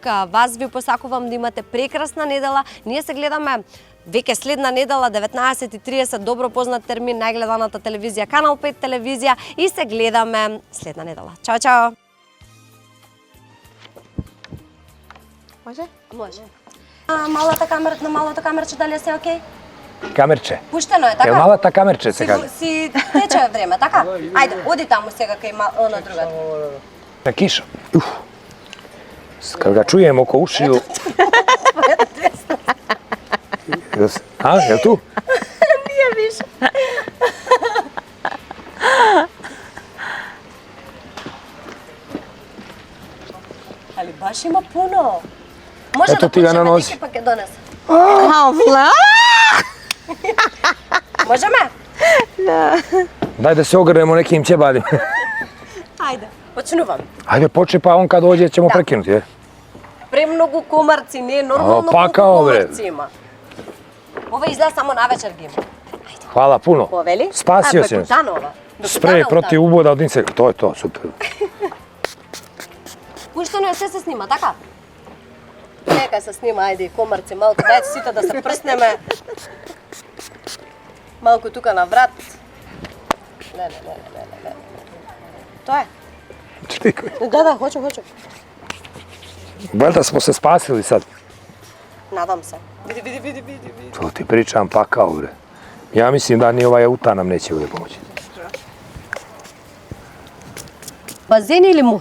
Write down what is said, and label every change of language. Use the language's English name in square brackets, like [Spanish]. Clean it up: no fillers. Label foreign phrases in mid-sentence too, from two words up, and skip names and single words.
[Macedonian] Вас ви посакувам да имате прекрасна недела. Ние се гледаме веќе следна недела 19:30, добро познат термин, најгледаната телевизија Канал 5 телевизија, и се гледаме следна недела. Чао, чао. Може? Може. На малото камерче, дали е се окей? [Serbian] Kamerče. [Macedonian] Пуштено е, така? [Serbian] Jel mala ta kamerče se kaže? [Macedonian] Си тече време, така? Ајде, оди таму сега кај на другата. [Serbian] Na kiša. Kad ga čujem oko ušiju... A, je li tu? Nije više. Ali baš ima puno. Može Eto da ti ga na počneme nozi. neki paket donese. Havla! Možeme? Daj da se ogrnemo nekim ćebadima. [Macedonian] Ajde, počnuvam. [Serbian] Ajde, počne pa on kad dođe ćemo prekinuti, je? [Macedonian] Премногу комарци, не е нормално Па, колку као, бре. комарци има. Ова изгледа само навечер ги има. [Serbian] Hvala puno. [Macedonian] Повели? [Serbian] Spasio si nas. [Macedonian] Бекутанова. [Serbian] Sprej protiv uboda od insekta, to je to, super. [Macedonian] Пуштено е, се снима, така? Нека се снима, ајде и комарци малку, дајте сите да се прснеме. Малку тука на врат. Не. Тоа е. [Serbian] ti? Da, hoću. Valjda smo se spasili sad. Nadam se. Vidi. To ti pričam pakao, bre. Ja mislim da ni ovaj auta nam neće ovdje pomoći. Bazen ili mu?